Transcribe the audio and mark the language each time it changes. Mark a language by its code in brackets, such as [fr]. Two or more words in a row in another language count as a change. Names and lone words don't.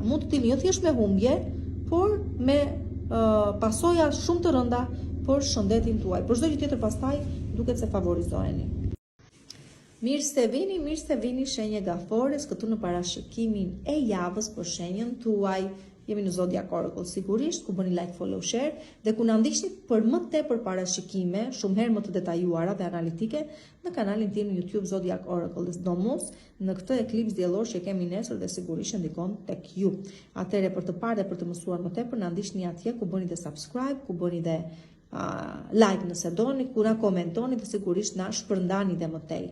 [sq] Mund të tini jo thjesht me humbje, por me pasoja shumë të rënda për shëndetin tuaj. Për çdo gjë tjetër pastaj duket se favorizoheni. Mirë se vini shenje gafores këtu në parashikimin e javës për shenjën tuaj. Jemi në Zodiac Oracle sigurisht, ku bëni [en] like, follow, share [sq] dhe ku na ndiqni për më tepër parashikime, shumë herë më të detajuara dhe analitike në kanalin tim në YouTube Zodiac Oracle. Dhe sidomos në këtë eklips diellor që kemi nesër dhe sigurisht ndikon tek ju. Atëherë për të parë dhe për të mësuar më tepër na ndiqni atje ku bëni dhe subscribe, ku bëni dhe like nëse doni, ku na komentoni dhe sigurisht na shpërndani dhe më tej.